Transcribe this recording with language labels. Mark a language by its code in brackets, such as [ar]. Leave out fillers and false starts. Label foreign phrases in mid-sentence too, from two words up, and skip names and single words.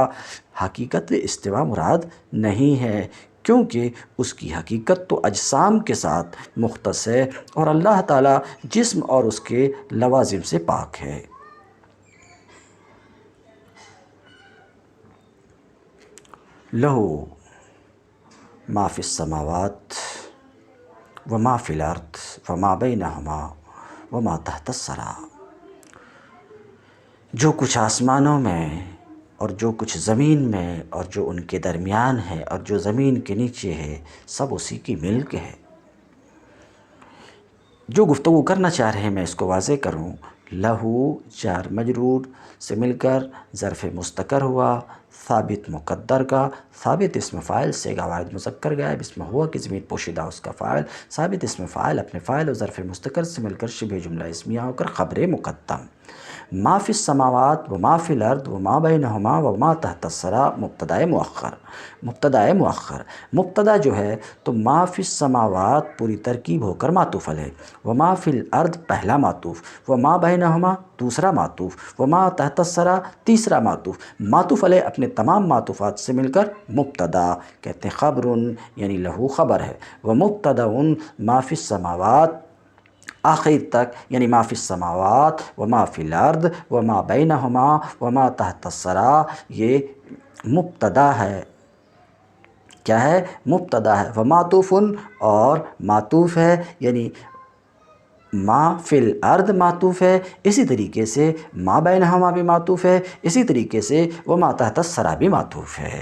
[ur] حقیقت استوا مراد نہیں ہے، کیونکہ اس کی حقیقت تو اجسام کے ساتھ مختص ہے، اور اللہ تعالیٰ جسم اور اس کے لوازم سے پاک ہے۔ [ar] لہو ما فی السماوات وما فی الارض وما بینہما وما تحت الثری، [ur] جو کچھ آسمانوں میں اور جو کچھ زمین میں اور جو ان کے درمیان ہے اور جو زمین کے نیچے ہے، سب اسی کی ملک ہے۔ جو گفتگو کرنا چاہ رہے ہیں میں اس کو واضح کروں، لہو جار مجرور سے مل کر ظرف مستقر ہوا، ثابت مقدر کا، ثابت اسم فاعل سے واحد مذکر غائب، اسم ہوا کی ضمیر پوشیدہ اس کا فاعل، ثابت اسم فاعل اپنے فاعل اور ظرف مستقر سے مل کر شبہ جملہ اسمیہ ہو کر خبر مقدم۔ [ar] ما فی السماوات و ما فی الارض و ما بینہما و ما تحت الثری [ur] مبتدأ مؤخر، مبتدا جو ہے تو [ar] ما فی [ur] السماوات پوری ترکیب ہو کر معطوف علیہ، [ar] و ما فی الارض [ur] پہلا معطوف، [ar] و ما بینہما [ur] دوسرا معطوف، [ar] و ما تحت الثری [ur] تیسرا معطوف علیہ اپنے تمام معطوفات سے مل کر مبتدا کہتے ہیں، خبر یعنی لہو خبر ہے، و مبتدا [ar] ما فی السماوات [ur] آخر تک یعنی [ar] ما فی السماوات و ما فی الارض و ما بینہما و ما تحت الثری [ur] یہ مبتدا ہے، کیا ہے؟ مبتدا ہے، و معطوف اور معطوف ہے، یعنی [ar] ما فی الارض [ur] معطوف ہے، اسی طریقے سے [ar] ما بینہما [ur] بھی معطوف ہے، اسی طریقے سے [ar] و ما تحت الثری [ur] بھی معطوف ہے۔